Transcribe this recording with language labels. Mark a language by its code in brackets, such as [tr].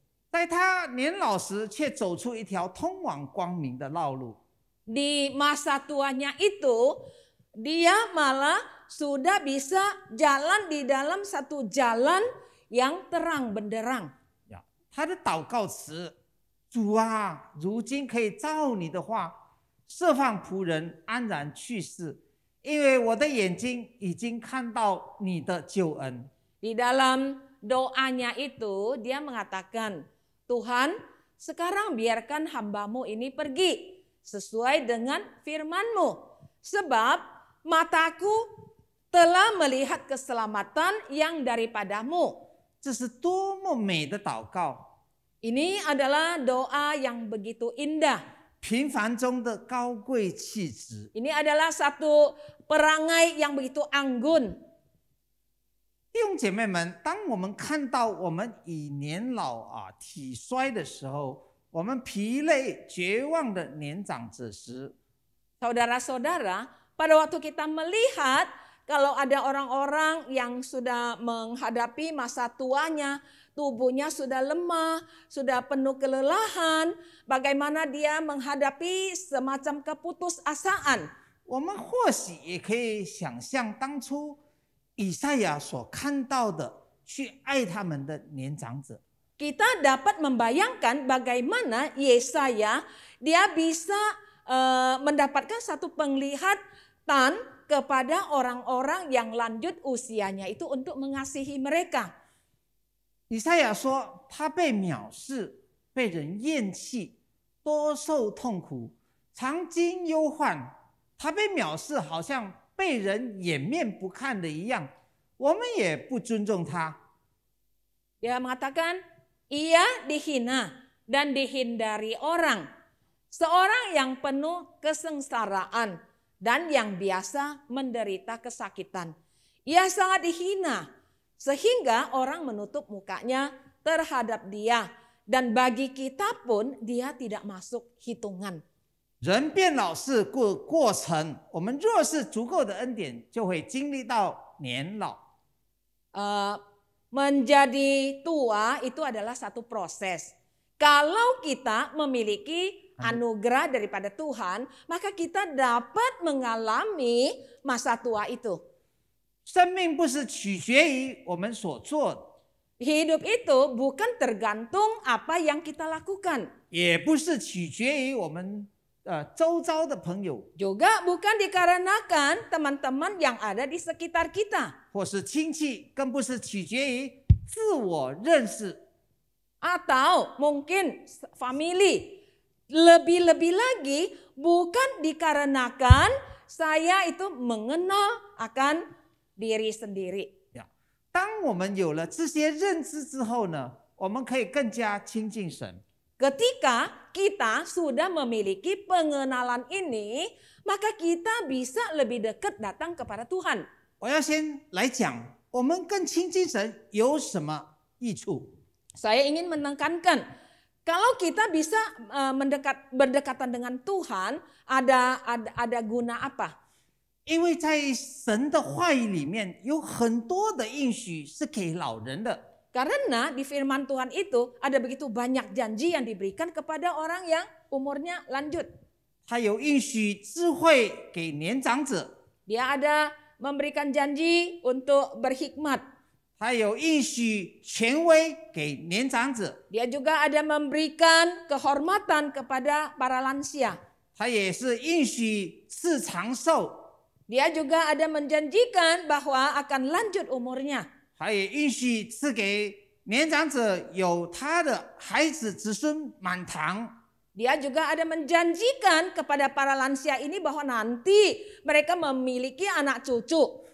[zh] 在他年老时，却走出一条通往光明的道路。 [id] Di masa tuanya itu, dia malah sudah bisa jalan di dalam satu jalan yang terang benderang. [zh] 他的祷告词：主啊，如今可以照你的话，释放仆人安然去世，因为我的眼睛已经看到你的救恩。 [id] Di dalam doanya itu dia mengatakan, Tuhan, sekarang biarkan hamba-Mu ini pergi sesuai dengan firman-Mu. Sebab mataku telah melihat keselamatan yang daripada-Mu. [zh] 这是多么美的祷告！ [id] Ini adalah doa yang begitu indah. [zh] 平凡中的高贵气质。 [id] Ini adalah satu perangai yang begitu anggun. [zh] 弟兄姐妹们，当我们看到我们已年老体衰的时候，我们疲累绝望的年长者时， [id] Saudara-saudara, pada waktu kita melihat kalau ada orang-orang yang sudah menghadapi masa tuanya, tubuhnya sudah lemah, sudah penuh kelelahan, bagaimana dia menghadapi semacam keputusasaan. [zh] 我们或许也可以想象当初以赛亚所看到的，去爱他们的年长者。 [id] Kita dapat membayangkan bagaimana Yesaya dia bisa mendapatkan satu penglihatan kepada orang-orang yang lanjut usianya itu untuk mengasihi mereka. [zh] 以赛亚说，他被藐视，被人厌弃，多受痛苦，常经忧患。他被藐视，好像被人掩面不看的一样，我们也不尊重他。 [id] Dia mengatakan, ia dihina dan dihindari orang. Seorang yang penuh kesengsaraan dan yang biasa menderita kesakitan. Ia sangat dihina sehingga orang menutup mukanya terhadap dia. Dan bagi kita pun dia tidak masuk hitungan. [zh] 人变老是过程，我们若是足够的恩典，就会经历到年老。 [id] Menjadi tua itu adalah satu proses. Kalau kita memiliki anugerah daripada Tuhan, maka kita dapat mengalami masa tua itu. [zh] 生命不是取决于我们所做的， [id] Hidup itu bukan tergantung apa yang kita lakukan. [zh] 也不是取决于我们周遭的朋友， [id] Juga bukan dikarenakan teman-teman yang ada di sekitar kita. [zh] 或是亲戚，更不是取决于自我认识。 [id] Atau mungkin family. Lebih-lebih lagi bukan dikarenakan saya itu mengenal akan diri sendiri. [zh] 当我们有了这些认知之后呢，我们可以更加亲近神。 [id] Ketika kita sudah memiliki pengenalan ini, maka kita bisa lebih dekat datang kepada Tuhan. [zh] 我要先来讲，我们更亲近神有什么益处？ [id] Saya ingin menekankan, kalau kita bisa berdekatan dengan Tuhan, ada guna apa? [zh] 因为在神的话语里面有很多的应许是给老人的。 [id] Karena di firman Tuhan itu ada begitu banyak janji yang diberikan kepada orang yang umurnya lanjut. [zh] 他有应许智慧给年长者， [id] Dia ada memberikan janji untuk berhikmat. [zh] 他有应许权威给年长者， [id] Dia juga ada memberikan kehormatan kepada para lansia. [zh] 他也是应许赐长寿， [id] Dia juga ada menjanjikan bahwa akan lanjut umurnya. [zh] 他也应许赐给年长者有他的孩子子孙满堂。 [id] Dia juga ada menjanjikan kepada para lansia ini bahwa nanti mereka memiliki anak cucu.